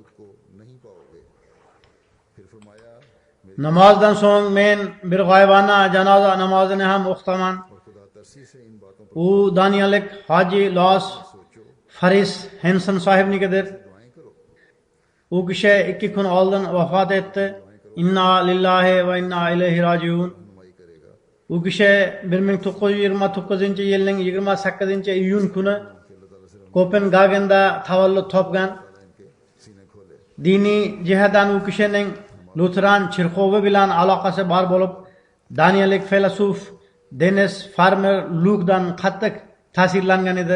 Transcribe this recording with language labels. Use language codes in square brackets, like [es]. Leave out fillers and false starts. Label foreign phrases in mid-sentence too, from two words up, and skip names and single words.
[uz] Namozdan so'ng men bir g'oyibona janoza namozini ham o'qitaman. U daniyalik Hoji Los Faris Henson sohibnikidir. U kishi 2 kun oldin vafot etdi. [ar] إنا لله وإنا إليه راجعون. [uz] U kishi 1929-yilning 28-iyun kuni Kopenhagenda tavallud topgan. Diniy jihatdan u kishining Lutheran cherkovi bilan aloqasi bor bo'lib, daniyalik filosof Dennis Farmer Lukedan qattiq ta'sirlangan edi.